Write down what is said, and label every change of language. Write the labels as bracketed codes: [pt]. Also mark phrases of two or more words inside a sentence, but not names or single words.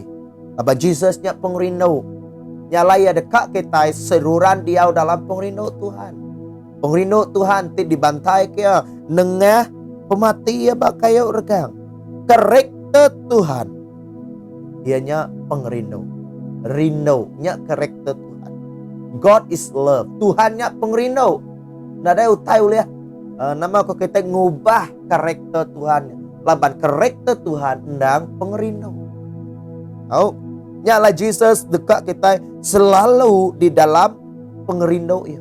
[iba] Apa Jesusnya pengrindu. Nyalai dekat kita seruran dia dalam pengrindu Tuhan. Pengrindu Tuhan ti dibantai kia nengah pemati ya bakayo regang. Karakter Tuhan. Dianya pengrindu. Rindu nya karakter Tuhan. [en] God is love. [iba] Tuhannya pengrindu. Nada utai uliah. Nama ko kita ngubah karakter Tuhan. Laban karakter Tuhan endang pengrindu. Oh, nyala Jesus dekat kita selalu di dalam pengerindu ya.